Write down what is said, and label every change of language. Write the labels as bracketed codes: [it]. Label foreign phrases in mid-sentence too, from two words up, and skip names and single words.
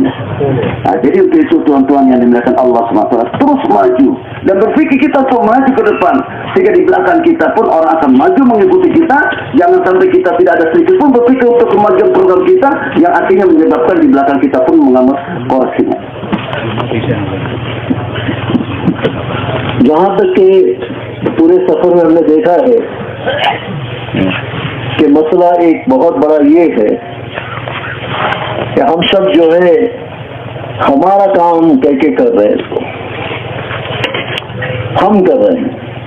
[id] Nah, jadi untuk itu tuan-tuan yang dimuliakan Allah SWT, terus maju dan berpikir kita untuk maju ke depan, sehingga di belakang kita pun orang akan maju mengikuti kita. Jangan sampai kita tidak ada sedikit pun berpikir untuk kemajuan program kita, yang artinya menyebabkan di belakang kita pun mengalami koreksinya. [hi] जहाँ तक कि पूरे सफर में हमने देखा है कि मसला एक बहुत बड़ा ये है कि हम सब जो है हमारा काम कह के कर रहे हैं, इसको हम कर रहे हैं।